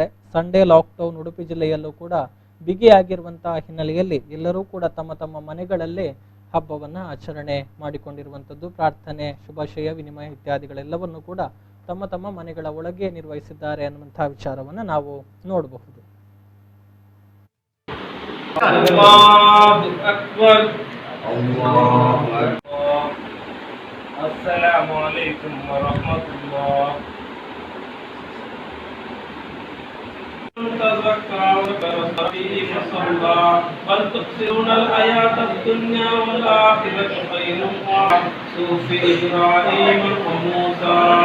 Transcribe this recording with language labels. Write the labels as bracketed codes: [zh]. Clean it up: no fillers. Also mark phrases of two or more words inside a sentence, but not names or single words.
[en] Sunday lockdown [kn] ಉಡುಪಿ ಜಿಲ್ಲೆಯಲ್ಲೂ ಕೂಡ ಬಿಗಿಯಾಗಿರುವಂತಹ ಹಿನ್ನೆಲೆಯಲ್ಲಿ ಎಲ್ಲರೂ ಕೂಡ ತಮ್ಮ ತಮ್ಮ ಮನೆಗಳಲ್ಲೇ ಹಬ್ಬವನ್ನ ಆಚರಣೆ ಮಾಡಿಕೊಂಡಿರುವಂಥದ್ದು. ಪ್ರಾರ್ಥನೆ, ಶುಭಾಶಯ ವಿನಿಮಯ ಇತ್ಯಾದಿಗಳೆಲ್ಲವನ್ನು ಕೂಡ ತಮ್ಮ ತಮ್ಮ ಮನೆಗಳ ಒಳಗೆ ನಿರ್ವಹಿಸಿದ್ದಾರೆ ಅನ್ನುವಂತಹ ವಿಚಾರವನ್ನ ನಾವು ನೋಡಬಹುದು. [ar] السلام عليكم ورحمة الله. بل تؤثرون الحياة الدنيا والآخرة خير صحف إبراهيم وموسى.